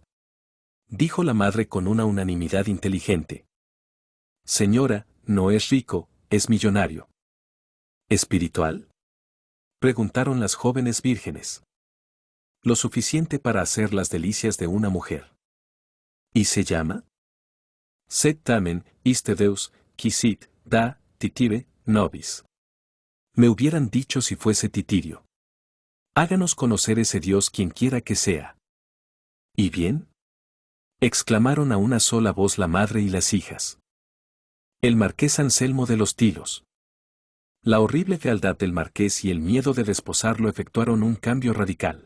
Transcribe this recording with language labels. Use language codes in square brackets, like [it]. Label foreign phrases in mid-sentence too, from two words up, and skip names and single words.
[es] Dijo la madre con una unanimidad inteligente. Señora, no es rico, es millonario. ¿Espiritual? Preguntaron las jóvenes vírgenes. Lo suficiente para hacer las delicias de una mujer. ¿Y se llama? [la] Sed tamen, iste Deus, qui sit, da, titire, nobis. [es] Me hubieran dicho si fuese Titirio. Háganos conocer ese Dios quien quiera que sea. ¿Y bien? Exclamaron a una sola voz la madre y las hijas. El marqués Anselmo de los Tilos. La horrible fealdad del marqués y el miedo de desposarlo efectuaron un cambio radical.